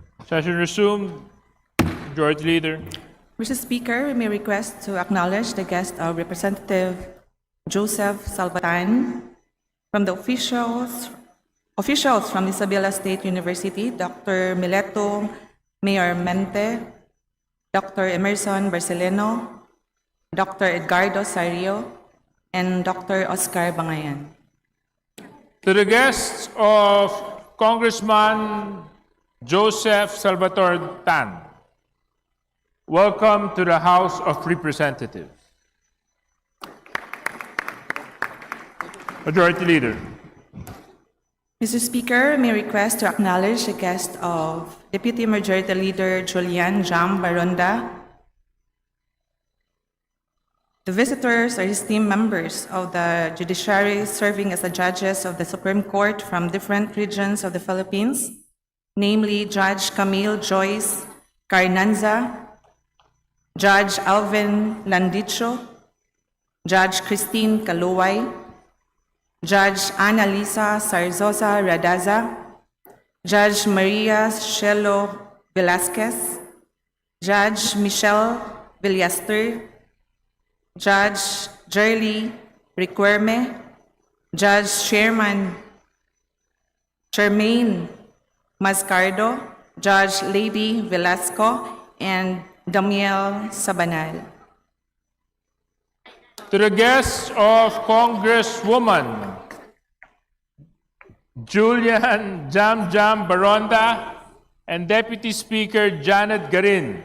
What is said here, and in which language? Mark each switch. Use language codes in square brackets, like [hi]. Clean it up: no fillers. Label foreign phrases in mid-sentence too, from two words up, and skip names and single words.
[en] Session resumed. Majority Leader. Mr. Speaker, we may request to acknowledge the guest of Representative Joseph Salbatan from the officials from Isabela State University, Dr. Mileto Mayormente, Dr. Emerson Barceleno, Dr. Edgardo Sario, and Dr. Oscar Bangayan. To the guests of Congressman Joseph Salvatore Tan, welcome to the House of Representatives. Majority Leader. Mr. Speaker, may request to acknowledge the guest of Deputy Majority Leader Julian Jam Baronda. The visitors are esteemed members of the judiciary serving as the judges of the Supreme Court from different regions of the Philippines, namely Judge Camille Joyce Carnanza, Judge Alvin Landicho, Judge Christine Kaluway, Judge Annalisa Sarzosa Radaza, Judge Maria Shelo Velasquez, Judge Michelle Villaster, Judge Jerly Requerme, Judge Charmaine Mascardo, Judge Lady Velasco, and Damiel Sabanal. To the guests of Congresswoman Julian Jam Baronda and Deputy Speaker Janet Garin.